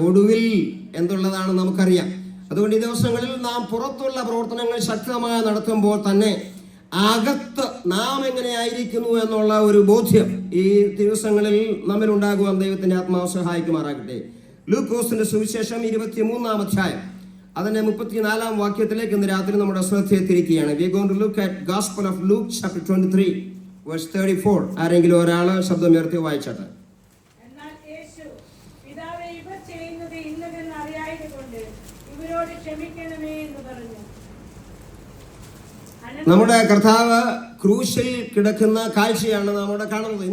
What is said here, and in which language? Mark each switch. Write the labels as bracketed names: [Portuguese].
[Malayalam] ഒടുവിൽ എന്തുള്ളതാണ് നമുക്കറിയാം. അതുകൊണ്ട് ഈ ദിവസങ്ങളിൽ നാം പുറത്തുള്ള പ്രവർത്തനങ്ങൾ ശക്തമായി നടത്തുമ്പോൾ തന്നെ അകത്ത് നാം എങ്ങനെയായിരിക്കുന്നു എന്നുള്ള ഒരു ബോധ്യം ഈ ദിവസങ്ങളിൽ നമ്മിൽ ഉണ്ടാകുവാൻ ദൈവത്തിൻ്റെ ആത്മാവ് സഹായിക്കുമാറാകട്ടെ. ലൂക്കോസിന്റെ സുവിശേഷം 23-ാം അധ്യായം അതിന്റെ 34-ാം വാക്യത്തിലേക്ക് ഇന്ന് രാത്രി നമ്മുടെ ശ്രദ്ധയെ തിരിക്കുകയാണ്. [English] We are going to look at Gospel of Luke chapter 23 verse 34. [Malayalam] ആരെങ്കിലും ഒരാള് ശബ്ദമുയർത്തി വായിച്ചാട്ടെ. എന്നാൽ യേശു പിതാവേ ഇവർ ചെയ്യുന്നത് ഇന്നതെന്ന് അറിയായതുകൊണ്ട് ഇവരോട് ക്ഷമിക്കണമേ എന്ന് പറഞ്ഞു. നമ്മുടെ കർത്താവ് ക്രൂശിൽ കിടക്കുന്ന കാഴ്ചയാണ് നമ്മുടെ കാണുന്നത്.